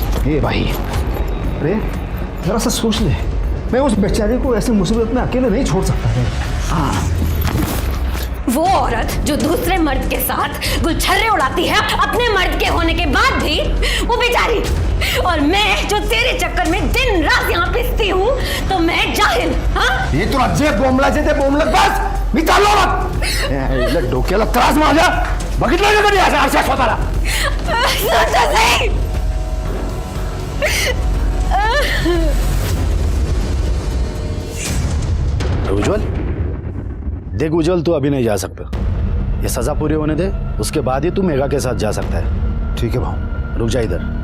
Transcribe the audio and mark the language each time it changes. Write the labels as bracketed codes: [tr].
[hi] ये भाई, अरे जरा सा सोच ले, मैं उस बेचारे को ऐसी मुसीबत में अकेले नहीं छोड़ सकता है। हाँ, वो औरत जो दूसरे मर्द के साथ गुलछर्रे उड़ाती है अपने मर्द के होने के बाद भी, वो बेचारी, और मैं जो तेरे चक्कर में दिन रात यहाँ पिसती हूँ, तो मैं जाहिल? हाँ, [mr] ये तुला जे बोंबलाचे ते बोंबलत बस, मी चाललो मग। डोक्याला त्रास माझ्या, बघितलं ना कधी असं आरशात स्वतःला? [hi] सोचा सही। उज्जवल, देख उज्जवल, तू अभी नहीं जा सकता। ये सजा पूरी होने दे, उसके बाद ही तू मेघा के साथ जा सकता है। ठीक है भाऊ, रुक जा इधर।